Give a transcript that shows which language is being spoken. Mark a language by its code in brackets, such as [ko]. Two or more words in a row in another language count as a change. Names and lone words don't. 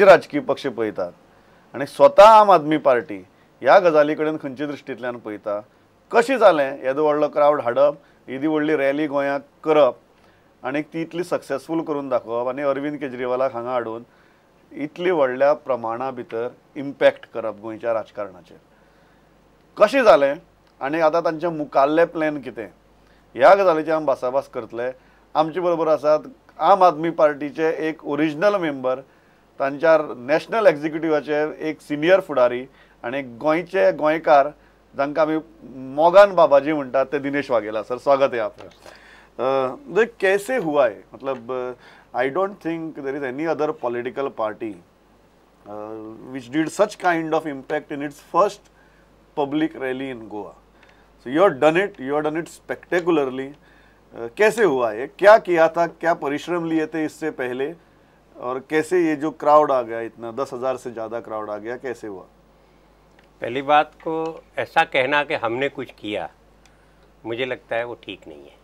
[kok] राजकीय पक्ष पळयतात आनी स्वता आम आदमी पार्टी ह्या गजाली कडेन खंयचे दृश्टींतल्यान पळयता, कशें जालें येदो व्हडलो क्रावड हाडप, येदी व्हडली रॅली गोंयांत करप आनी ती इतली सक्सेसफूल करून दाखोवप आनी अरविंद केजरीवालाक हांगा हाडून इतली व्हडल्या प्रमाणा भितर इम्पॅक्ट करप गोंयच्या राजकारणाचेर कशें जालें आनी आतां तांचें मुखाल्लें प्लॅन कितें, ह्या गजालीची आमी भासाभास करतले. आमचे बरोबर आसात आम आदमी पार्टीचे एक [en] original member, [kok] तांच्या [en] national executive [kok] एक सिनियर फुडारी आनी गोंयचे गोंयकार जांकां आमी मोगान बाबाजी म्हणटात ते दिनेश वाघेला. [hi] सर, स्वागत है आपका. कैसे हुआ है, मतलब [en] I don't think there is any other political party which did such kind of impact in its first public rally in Goa. So you have done it spectacularly. [hi] कैसे हुआ है, क्या किया था, क्या परिश्रम लिए थे इससे पहले, और कैसे ये जो क्राउड आ गया, इतना 10,000 से ज़्यादा क्राउड आ गया, कैसे हुआ? पहली बात को ऐसा कहना कि हमने कुछ किया, मुझे लगता है वो ठीक नहीं है.